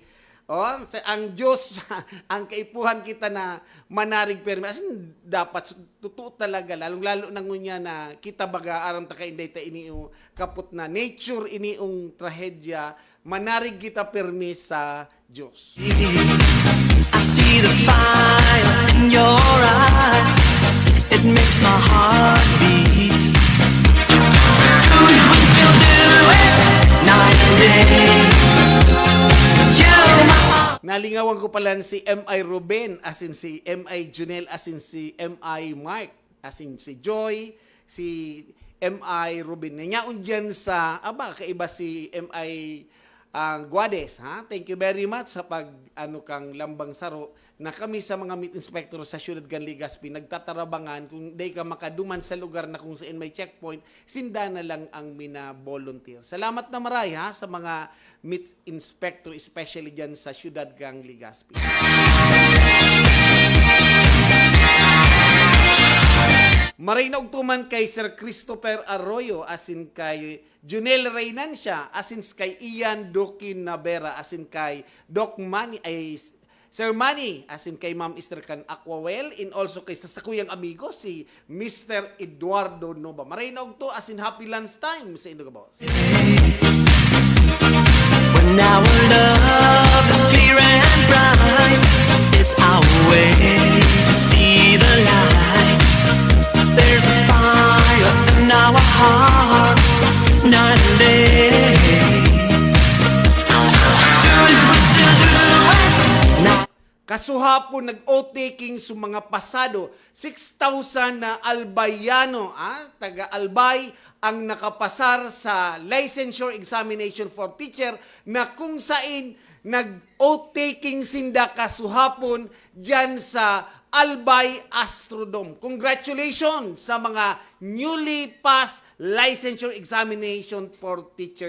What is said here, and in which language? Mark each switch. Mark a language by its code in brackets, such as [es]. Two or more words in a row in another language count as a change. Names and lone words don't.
[bik] Ang Diyos, ang kaipuhan kita na manarig permi. Asin dapat totoo talaga, lalong-lalo na ngunya na kita baga aram ta kay ta iniung kaput na nature iniung trahedya, manarig kita permi sa Diyos. [en] I see the fire in your eyes. It makes my heart beat. Do it, we still do it, night and day. [bik] Nalingawan ko pala si M.I. Ruben, [en] as in [bik] si M.I. Junel, [en] as in [bik] si M.I. Mark, [en] as in [bik] si Joy, si M.I. Ruben. Nanyaon dyan sa, kaiba si M.I. Guades, ha? [en] Thank you very much [bik] sa kang lambang saro na kami sa mga [en] meat inspector [bik] sa Ciudad Gan Legazpi nagtatarabangan kung day ka makaduman sa lugar na kung saan may checkpoint, sinda na lang ang mina-volunteer. Salamat na maray, ha, sa mga [en] meat inspector, [bik] especially dyan sa Ciudad Gan Legazpi. Maray na ugtuman kay Sir Christopher Arroyo, asin kay Junel Reynancia, asin kay Ian Dokin Navera, asin kay Doc Manny, ay Sir Manny, asin kay Ma'am Esther Can Aquawell, [en] and also [bik] kay sasakuyang amigo si Mr. Eduardo Nova. Maray na ugto, asin [en] happy lunch time [bik] sa Indo Boss. [en] When our love is clear and bright, it's our way to see the light. There's a fire in our hearts, night and day. Do it, we still do it. [bik] Kasuhapon nag-o-taking sa mga pasado, 6,000 na albayano, taga-albay, ang nakapasar sa [en] licensure examination for teacher [bik] na kung saan nag-o-taking sinda kasuhapon dyan sa Albay Astrodome. [en] Congratulations [bik] sa mga [en] newly passed licensure examination for teacher.